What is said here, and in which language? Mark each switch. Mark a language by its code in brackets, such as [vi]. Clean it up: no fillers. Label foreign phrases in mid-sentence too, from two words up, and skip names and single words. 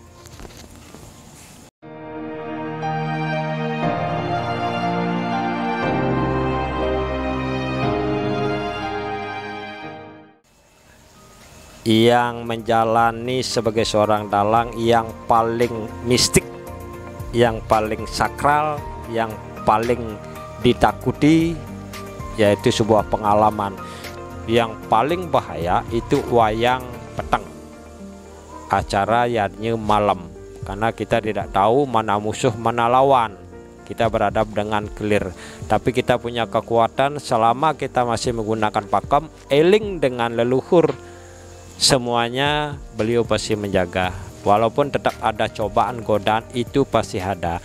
[id] Yang menjalani sebagai seorang dalang yang paling mistik, yang paling sakral, yang paling ditakuti, yaitu sebuah pengalaman yang paling bahaya itu wayang peteng, acara yadnya malam. Karena kita tidak tahu mana musuh mana lawan, kita berhadap dengan clear. Tapi kita punya kekuatan selama kita masih menggunakan pakem, eling dengan leluhur, semuanya beliau pasti menjaga. Walaupun tetap ada cobaan, godaan, itu pasti ada.